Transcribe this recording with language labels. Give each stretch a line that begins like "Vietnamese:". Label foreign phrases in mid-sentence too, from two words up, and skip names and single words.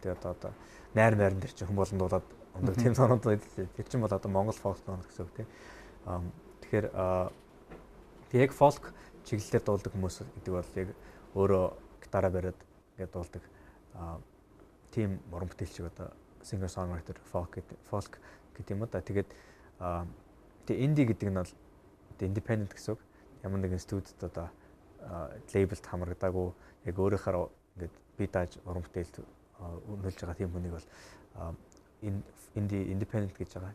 Mongolian: Тэгээд одоо найрн дээр чинь хүн болгон дуулаад өндөр тийм дуунууд байдаг. Тэр чинь бол одоо Монгол фолк дуунууд гэсэн үг те. Тэгэхээр яг фолк чиглэлээр дуулдаг хүмүүс гэдэг бол яг өөрөө гитараа бариад ингээд дуулдаг тийм уран бүтээлч одоо
English: singer songwriter folk
Mongolian: гэдэг юм да. Тэгээд тэгээ инди гэдэг нь бол independent гэсэн үг. Ямар нэгэн студид одоо лейблд хамрагдаагүй яг өөрөөхөө ингээд бие дааж уран бүтээлд үнэлж байгаа тийм хүнийг бол инди independent гэж байгаа.